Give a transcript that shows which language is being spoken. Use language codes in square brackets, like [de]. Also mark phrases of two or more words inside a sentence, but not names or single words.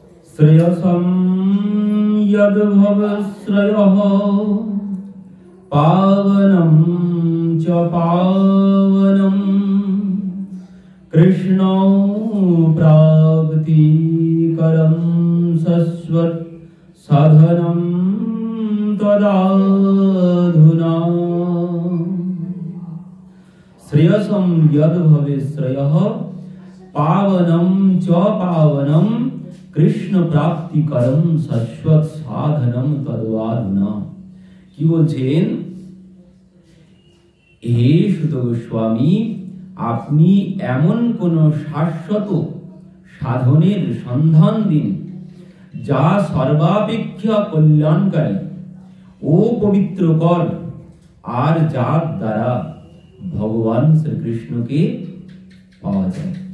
[sa] শ্রেয়সম যদ্ভব শ্রেয়ঃ পাবনম চ পাবনম কৃষ্ণ প্রাপ্তিকরম শাশ্বত সাধনম তদাধুনা। শ্রেয়সম যদ্ভবে শ্রেয়ঃ পাবনম চ পাবনম কৃষ্ণ প্রাপ্তিকরম শাশ্বত সাধনম তদাধুনা। [bn] কি বলছেন? হে সুত গোস্বামী, আপনি এমন কোন শাশ্বত সাধনের সন্ধান দিন যা সর্বাপেক্ষা কল্যাণকারী ও পবিত্রকর, আর যার দ্বারা ভগবান শ্রীকৃষ্ণকে পাওয়া যায়।